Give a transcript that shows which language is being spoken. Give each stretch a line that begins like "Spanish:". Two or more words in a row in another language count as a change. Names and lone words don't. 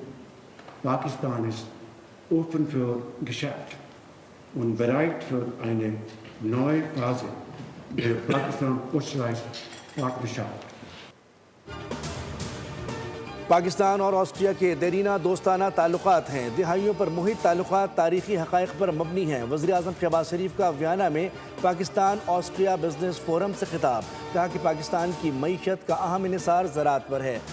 German: Pakistan ist offen für Geschäft und bereit für eine neue Phase der Pakistan-Österreich-Partnerschaft.
Urdu: پاکستان اور آسٹریا کے دیرینہ دوستانہ تعلقات ہیں. دہائیوں پر محیط تعلقات تاریخی حقائق پر مبنی ہیں۔ وزیر اعظم شہباز شریف کا ویانا میں پاکستان آسٹریا
English: business forum
Urdu: سے خطاب. کہا کہ پاکستان کی معیشت کا اہم انحصار زراعت پر ہے.